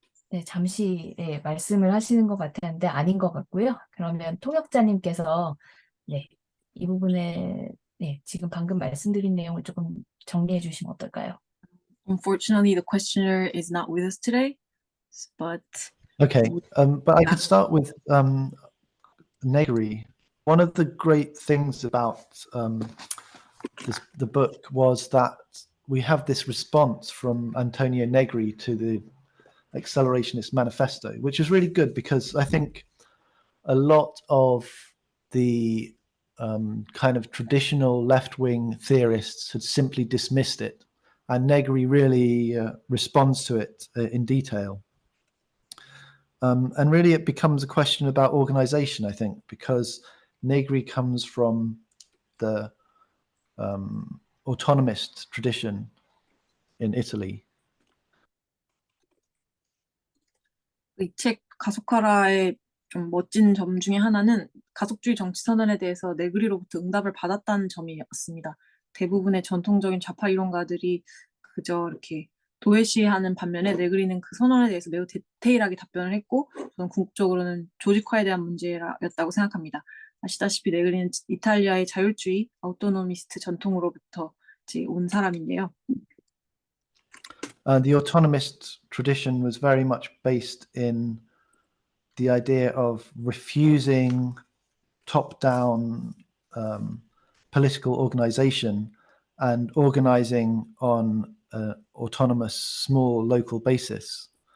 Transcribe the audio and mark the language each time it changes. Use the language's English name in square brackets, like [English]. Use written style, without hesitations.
[Korean] 네, 잠시 말씀을 하시는 것 같았는데 아닌 것 같고요. 그러면 통역자님께서 네, 이 부분에 지금 방금 말씀드린 내용을 조금 정리해 주시면 어떨까요? [English] Unfortunately, the questioner is not with us today, but Okay, but I could start with Negri. One of the great things about the book was that we have this response from Antonio Negri to the Accelerationist Manifesto, which is really good because I think a lot of the kind of traditional left-wing theorists had simply dismissed it, and Negri really responds to it in detail. And really it becomes a question about organization, I think, because Negri comes from the autonomist tradition in Italy. [Korean] 이 책 가속화라의 좀 멋진 점 중에 하나는 가속주의 정치 선언에 대해서 네그리로부터 응답을 받았다는 점이었습니다. 대부분의 전통적인 좌파 이론가들이 그저 이렇게 도외시하는 반면에 네그리는 그 선언에 대해서 매우 디테일하게 답변을 했고 저는 궁극적으로는 조직화에 대한 문제였다고 생각합니다. 아시다시피 네그리는 이탈리아의 자율주의 아우토노미스트 전통으로부터 온 사람인데요. [English] The autonomist tradition was very much based in the idea of refusing top-down political organization and organizing on an autonomous small local basis.